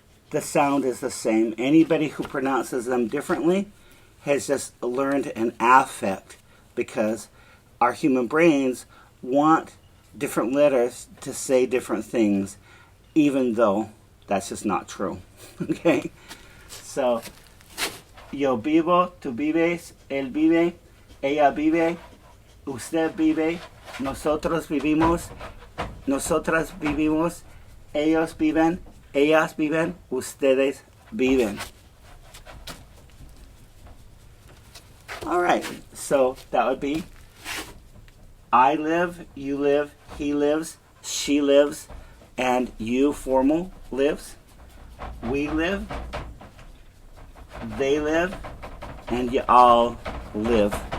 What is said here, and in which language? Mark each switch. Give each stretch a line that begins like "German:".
English: The sound is the same. Anybody who pronounces them differently has just learned an affect, because our human brains want different letters to say different things, even though that's just not true. Okay?
Spanish: So, yo vivo, tú vives, él vive, ella vive, usted vive, nosotros vivimos, nosotras vivimos, ellos viven, ellas viven, ustedes viven.
English: All right, so that would be I live, you live, he lives, she lives, and you formal lives. We live, they live, and you all live.